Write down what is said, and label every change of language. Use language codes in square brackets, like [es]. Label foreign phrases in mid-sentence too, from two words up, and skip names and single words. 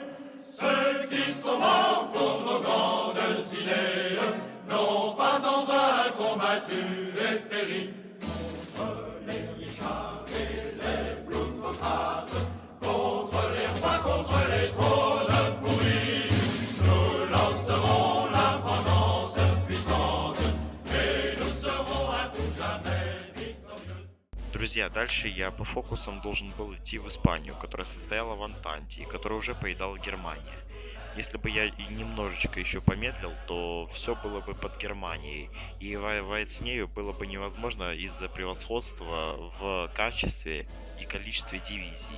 [fr] Ceux qui sont morts pour nos grandes idées n'ont pas en vain combattu et péri contre les richards et les plutocrates, contre les rois, contre les trônes pourris. Nous lancerons la vengeance puissante et nous serons à tout jamais victorieux. [ru] Друзья, дальше я по фокусам должен был идти в Испанию, которая состояла в Антанте и которую уже поедала Германия. Если бы я и немножечко еще помедлил, то все было бы под Германией, и воевать с нею было бы невозможно из-за превосходства в качестве и количестве дивизий.